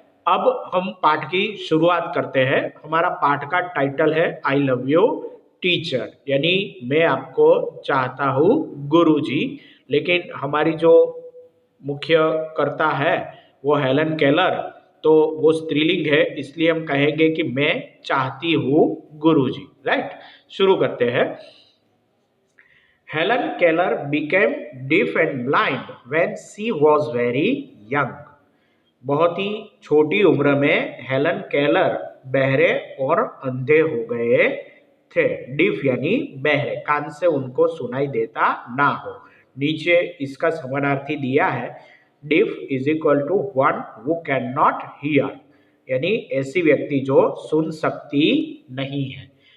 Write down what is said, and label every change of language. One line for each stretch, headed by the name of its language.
Hindi: अब हम पाठ की शुरुआत करते हैं। हमारा पाठ का टाइटल है
English: I love you teacher,
Hindi: यानी मैं आपको चाहता हूँ गुरुजी। लेकिन हमारी जो मुख्य कर्ता है वो हेलन केलर, तो वो स्त्रीलिंग है, इसलिए हम कहेंगे कि मैं चाहती हूँ गुरुजी, राइट। शुरू करते हैं।
English: Helen Keller became deaf and blind when she was very young.
Hindi: बहुत ही छोटी उम्र में हेलन केलर बहरे और अंधे हो गए थे। डिफ यानी बहरे, कान से उनको सुनाई देता ना हो। नीचे इसका समानार्थी दिया है,
English: deaf is equal to one who can not hear,
Hindi: यानी ऐसी व्यक्ति जो सुन सकती नहीं है।